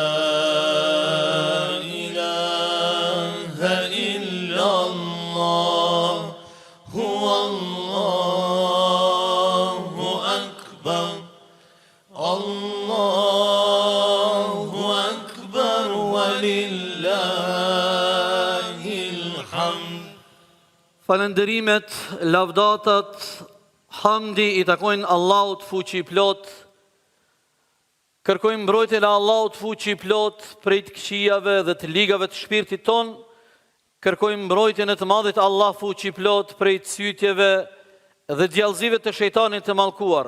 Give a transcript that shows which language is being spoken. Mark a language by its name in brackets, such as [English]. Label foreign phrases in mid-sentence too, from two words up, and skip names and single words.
[Arabic] إله إلا الله هو الله أكبر الله أكبر ولله الحمد. [Albanian] Falënderimet, lavdatat, hamdi i takojnë Allahut fuqi plot. Kërkojmë mbrojtjen e Allahut fuqi plot prej të këqijave dhe të ligave të shpirtit ton. Kërkojmë mbrojtjen e të madhit Allah fuqi plot prej të sytjeve dhe djallëzive të shejtanit të mallkuar.